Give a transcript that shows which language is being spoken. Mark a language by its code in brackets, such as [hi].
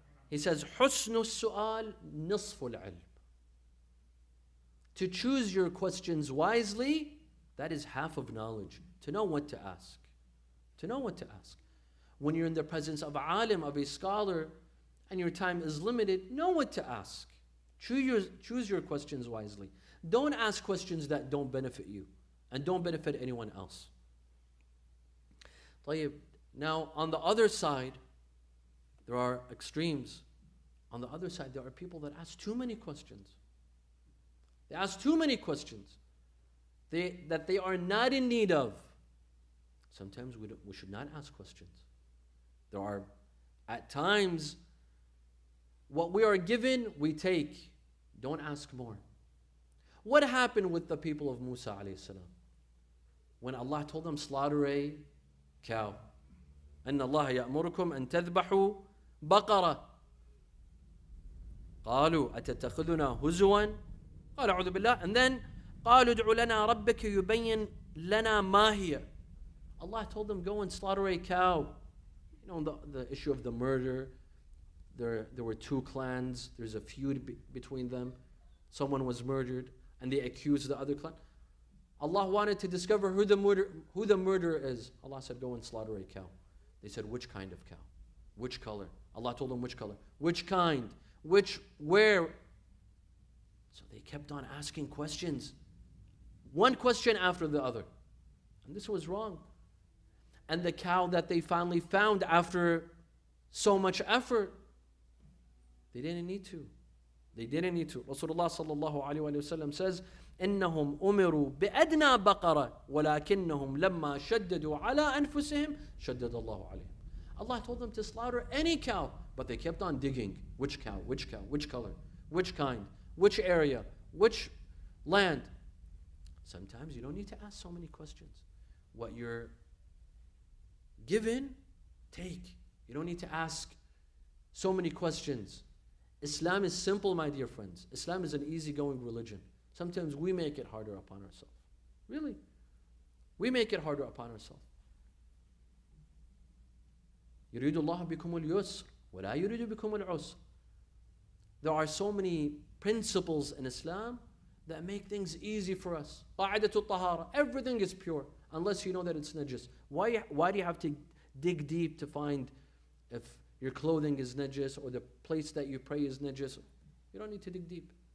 [en] He says, [ar] حُسْنُ السُّؤَالِ نِصْفُ الْعِلْمِ. [en] To choose your questions wisely, that is half of knowledge. To know what to ask. To know what to ask. When you're in the presence of a alim, of a scholar, and your time is limited, know what to ask. Choose your questions wisely. Don't ask questions that don't benefit you and don't benefit anyone else. [ar] طيب. [en] Now, on the other side, there are extremes. On the other side, there are people that ask too many questions. They ask too many questions that they are not in need of. Sometimes we should not ask questions. There are, at times, what we are given, we take. Don't ask more. What happened with the people of Musa alayhi salam? When Allah told them, slaughter a cow. [ar] أن الله يأمركم أن تذبحوا بقرة. قالوا أتتخذنا هزوا قال أعوذ بالله. [en] And then [ar] قالوا ادع لنا ربك يبين لنا ما هي. [en] Allah told them, go and slaughter a cow. You know, the issue of the murder. There were two clans. There's a feud between them. Someone was murdered and they accused the other clan. Allah wanted to discover who the murderer is. Allah said, go and slaughter a cow. They said, which kind of cow? Which color? Allah told them which color. Which kind? Where? So they kept on asking questions. One question after the other. And this was wrong. And the cow that they finally found after so much effort, they didn't need to. They didn't need to. Rasulullah sallallahu alayhi wa sallam says, [ar] إنهم أمروا بأدنى بقرة ولكنهم لما شددوا على أنفسهم شدد الله عليهم. [en] Allah told them to slaughter any cow, but they kept on digging. Which cow? Which cow? Which color? Which kind? Which area? Which land? Sometimes you don't need to ask so many questions. What you're given, take. You don't need to ask so many questions. Islam is simple, my dear friends. Islam is an easygoing religion. Sometimes we make it harder upon ourselves. Really. We make it harder upon ourselves. [ar] يريد الله بكم اليسر ولا يريد بكم العسر. [en] There are so many principles in Islam that make things easy for us. [ar] قاعدة الطهارة. [en] Everything is pure unless you know that it's najis. Why do you have to dig deep to find if your clothing is najis or the place that you pray is najis? You don't need to dig deep.